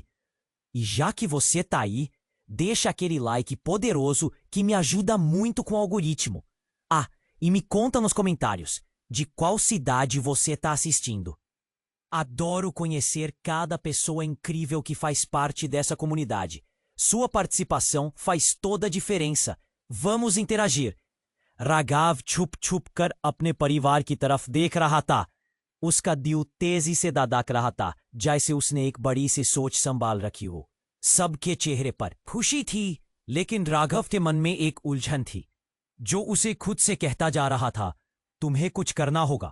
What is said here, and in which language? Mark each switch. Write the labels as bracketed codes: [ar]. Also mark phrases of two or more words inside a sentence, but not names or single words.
[pt] E já que você tá aí, deixa aquele like poderoso que me ajuda muito com o algoritmo. E me conta nos comentários de qual cidade você está assistindo. Adoro conhecer cada pessoa incrível que faz parte dessa comunidade. Sua participação faz toda a diferença. Vamos interagir. [hi] राघव छुप छुप कर अपने परिवार की तरफ देख रहा था। उसका दिल तेजी से धड़क रहा था, जैसे उसने एक बड़ी सी सोच संभाल रखी हो। सबके चेहरे पर खुशी थी, लेकिन राघव के मन में एक उलझन थी जो उसे खुद से कहता जा रहा था, तुम्हें कुछ करना होगा।